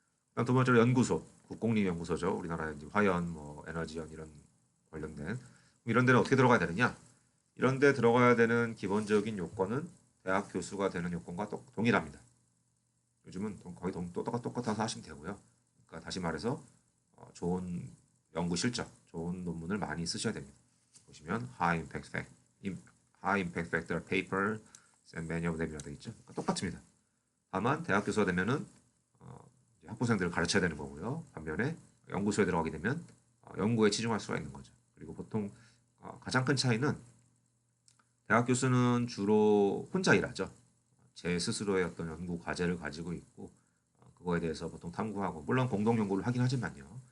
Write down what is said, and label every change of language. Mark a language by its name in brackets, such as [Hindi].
[Korean] 그다음 두 번째로 연구소, 국공립연구소죠. 우리나라의 이제 화연, 뭐 에너지연 이런 관련된 이런 데는 어떻게 들어가야 되느냐? 이런 데 들어가야 되는 기본적인 요건은 대학 교수가 되는 요건과 동일합니다. 요즘은 거의 똑같아서 하시면 되고요. 그러니까 다시 말해서 좋은 연구 실적, 좋은 논문을 많이 쓰셔야 됩니다. 보시면 [English] high impact factor papers and many of them이라고 [Korean] 되어 있죠. 그러니까 똑같습니다. 다만 대학 교수가 되면은 학부생들을 가르쳐야 되는 거고요. 반면에 연구소에 들어가게 되면 연구에 치중할 수가 있는 거죠. 그리고 보통 가장 큰 차이는 대학 교수는 주로 혼자 일하죠. 제 스스로의 어떤 연구 과제를 가지고 있고 그거에 대해서 보통 탐구하고 물론 공동 연구를 하긴 하지만요.